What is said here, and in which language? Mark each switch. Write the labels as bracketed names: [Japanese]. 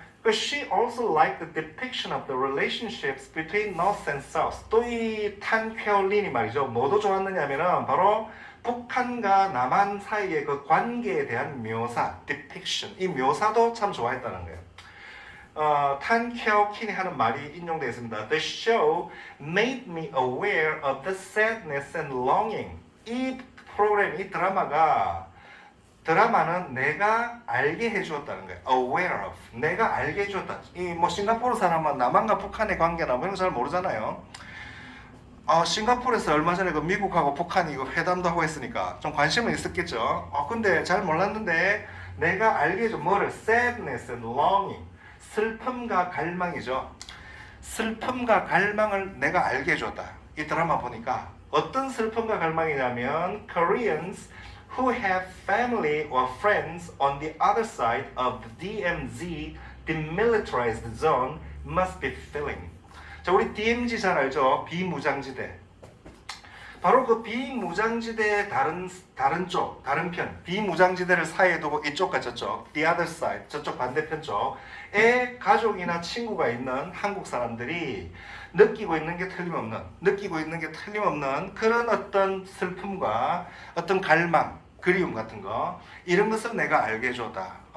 [English] She also liked the depiction of the relationships between North and South. [Korean] 또 이 탄 쾌올린이 말이죠. 뭐도 좋았느냐면은 바로 북한과 남한 사이의 그 관계에 대한 묘사, depiction. 이 묘사도 참 좋아했다는 거예요. 탄 쾌오킨이 하는 말이 인용되어 있습니다. [English] The show made me aware of the sadness and longing. [Korean] 이 프로그램, 이 드라마가 드라마는 내가 알게 해주었다는 거예요. [English] aware of. [Korean] 내가 알게 해주었다. 이 뭐 싱가포르 사람은 남한과 북한의 관계나 뭐 이런 거 잘 모르잖아요. 싱가포르에서 얼마 전에 그 미국하고 북한이 그 회담도 하고 했으니까 좀 관심은 있었겠죠. 근데 잘 몰랐는데 내가 알게 해줘. 뭐를? [English] sadness and longing. [Korean] 슬픔과 갈망이죠. 슬픔과 갈망을 내가 알게 해줬다. 이 드라마 보니까 어떤 슬픔과 갈망이냐면 [English] Koreans who have family or friends on the other side of the DMZ, demilitarized zone, must be feeling. [Korean] 자, 우리 DMZ 잘 알죠? 비무장지대. 바로 그 비무장지대의 다른 쪽, 다른 편, 비무장지대를 사이에 두고 이쪽과 저쪽, [English] the other side, [Korean] 저쪽 반대편 쪽에 가족이나 친구가 있는 한국 사람들이 느끼고 있는 게 틀림없는 그런 어떤 슬픔과 어떤 갈망, 그리움 같은 거, 이런 것을 내가 알게 해줬다.